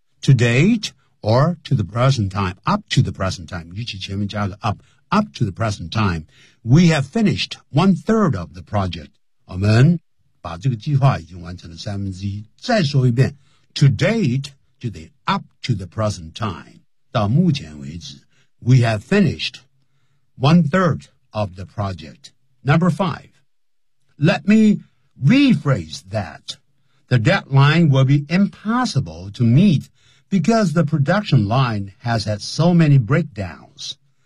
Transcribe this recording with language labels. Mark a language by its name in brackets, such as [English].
[English] To date or to the present time, up to the present time, [Chinese] 尤其前面加个 [English] up to the present time, we have finished one third of the project. [Chinese] 我们把这个计划已经完成了三分之一。再说一遍 [English] ,to date, [Chinese] 就得 [English] up to the present time, [Chinese] 到目前为止 [English] we have finished one third of the project. Number five, let me... Rephrase that. The deadline will be impossible to meet because the production line has had so many breakdowns.